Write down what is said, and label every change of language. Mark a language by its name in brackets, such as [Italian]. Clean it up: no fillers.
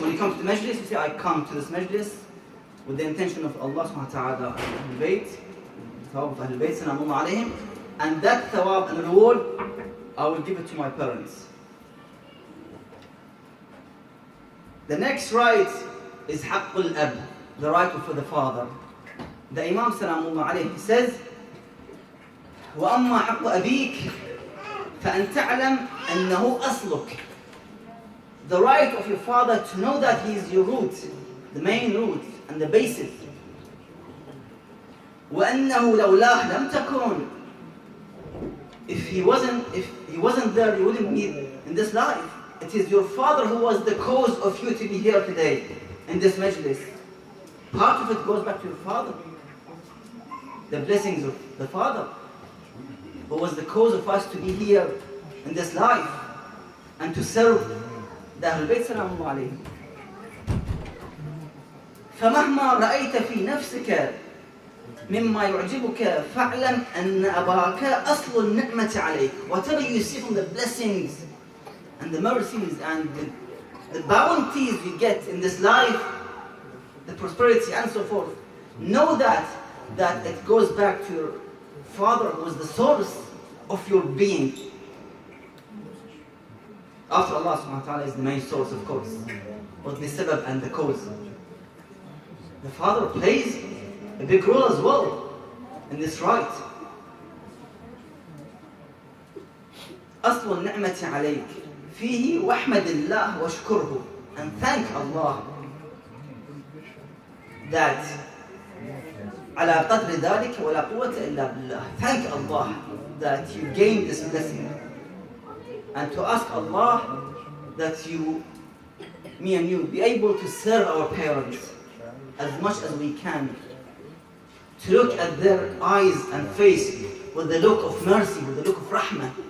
[English] When you come to the majlis, you say, I come to this majlis with the intention of Allah subhanahu wa ta'ala, Ahlul Bayt, thawab of Ahlul Bayt, salaamullah alayhim, and that thawab and reward, I will give it to my parents. The next right is haqqul ab, the right for the father. The Imam salaamullah alayhi says, [Arabic] وَأَمَّا حَقُّ أَبِيكَ فَأَنْ تَعْلَمْ أَنَّهُ أَصْلُكَ. [English] The right of your father to know that he is your root, the main root and the basis. [Arabic] وَأَنَّهُ لَوْلَاهُ لَمْ تَكُونَ. [English] If he wasn't there, you wouldn't be in this life. It is your father who was the cause of you to be here today, in this majlis. Part of it goes back to your father. The blessings of the father, who was the cause of us to be here in this life, and to serve the Ahlul Bayt salaamullah alayhim. [Arabic] فَمَهْمَا رَأَيْتَ فِي نَفْسِكَ مما يعجبك فاعلم أن أباك أصل النعمة عليك. [English] Whatever you see from the blessings and the mercies and the bounties you get in this life, the prosperity and so forth, know that it goes back to your father who was the source of your being. After Allah subhanahu wa ta'ala is the main source, of course, but the sabab and the cause. The father plays a big role as well in this right. [Arabic] أصل النعمة عليك فيه واحمد الله واشكره, [English] and thank Allah that [Arabic] على قدر ذلك ولا قوة إلا بالله. [English] Thank Allah that you gain this blessing, and to ask Allah that me and you, be able to serve our parents as much as we can. To look at their eyes and face with the look of mercy, with the look of rahmah.